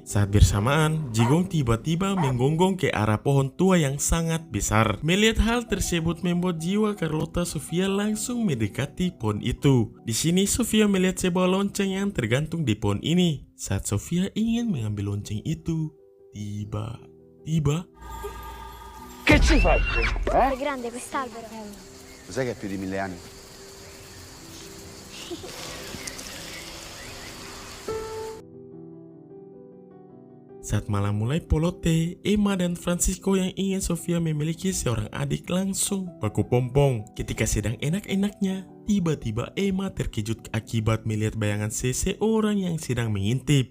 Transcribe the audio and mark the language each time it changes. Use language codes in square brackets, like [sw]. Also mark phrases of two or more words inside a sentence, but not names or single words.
[id] Saat bersamaan, jigong tiba-tiba menggonggong ke arah pohon tua yang sangat besar. Melihat hal tersebut membuat jiwa Carlota Sofia langsung mendekati pohon itu. Di sini Sofia melihat sebuah lonceng yang tergantung di pohon ini. Saat Sofia ingin mengambil lonceng itu, tiba-tiba [it] Che ci faccio? È grande quest'albero. Lo sai che ha più di 1000 anni? [id] Saat malam mulai polote, Emma dan Francisco yang ingin Sofia memiliki seorang adik langsung baku pompong. Ketika sedang enak-enaknya, tiba-tiba Emma terkejut akibat melihat bayangan seseorang yang sedang mengintip.